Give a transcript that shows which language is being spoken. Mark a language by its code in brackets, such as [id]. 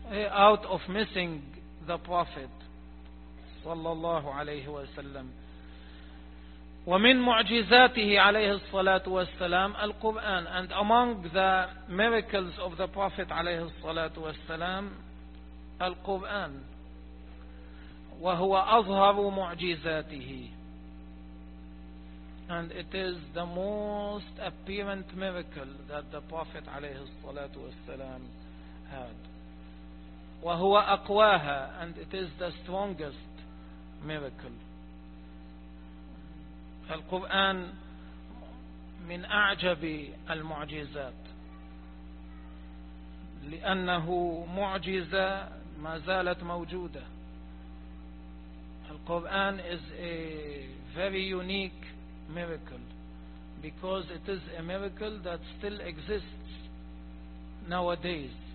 [en] Out of missing the Prophet [ar] صلى الله عليه وسلم. ومن معجزاته عليه الصلاة والسلام القرآن. [en] And among the miracles of the Prophet [ar] عليه الصلاة والسلام القرآن. وهو أظهر معجزاته. [en] And it is the most apparent miracle that the Prophet [ar] عليه الصلاة والسلام [en] had. [ar] وهو أقواها. [en] And it is the strongest miracle. [ar] القرآن من أعجب المعجزات لأنه معجزة ما زالت موجودة. [en] القرآن is a very unique miracle because it is a miracle that still exists nowadays.